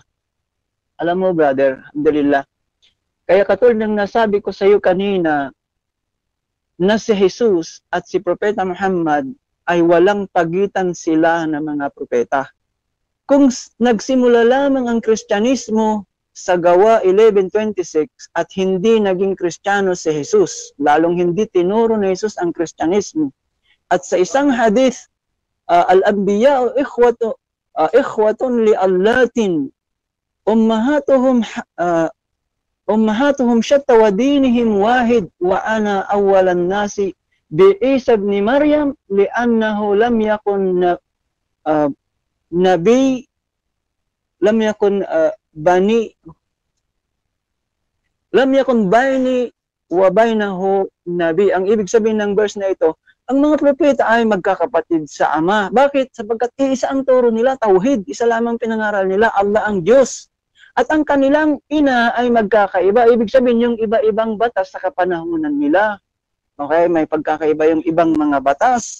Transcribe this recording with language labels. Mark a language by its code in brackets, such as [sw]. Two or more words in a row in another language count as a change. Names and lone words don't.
[tl] Alam mo, brother, alhamdulillah. Kaya katulad ng nasabi ko sa iyo kanina, na si Jesus at si Propeta Muhammad ay walang pagitan sila ng mga propeta. Kung nagsimula lamang ang Kristyanismo sa Gawa 11:26 at hindi naging Kristiyano si Jesus, lalong hindi tinuro ni Jesus ang Kristyanismo. At sa isang hadith, [ar] الأنبياء إخوة لعلات أمهاتهم شتى ودينهم واحد وأنا أولى الناس بعيسى ابن مريم لأنه لم يكن نبي لم يكن بيني وبينه نبي. [tl] Ang ibig sabihin ng verse na ito, ang mga propeta ay magkakapatid sa Ama. Bakit? Sapagkat isa ang turo nila, tauhid, isa lamang pinangaral nila, Allah ang Diyos. At ang kanilang ina ay magkakaiba. Ibig sabihin yung iba-ibang batas sa kapanahunan nila. Okay, may pagkakaiba yung ibang mga batas.